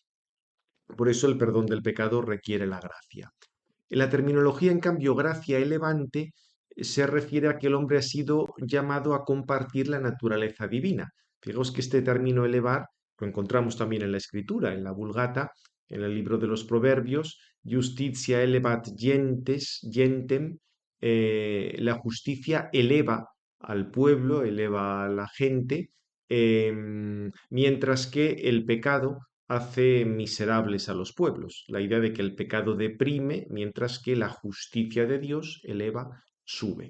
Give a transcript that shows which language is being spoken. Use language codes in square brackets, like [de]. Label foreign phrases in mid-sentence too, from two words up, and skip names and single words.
[es] Por eso el perdón del pecado requiere la gracia. En la terminología, en cambio, gracia elevante se refiere a que el hombre ha sido llamado a compartir la naturaleza divina. Fijaos que este término elevar lo encontramos también en la Escritura, en la Vulgata, en el libro de los Proverbios, [la] justitia elevat gentem, [es] la justicia eleva al pueblo, eleva a la gente, mientras que el pecado hace miserables a los pueblos. La idea de que el pecado deprime, mientras que la justicia de Dios eleva, sube.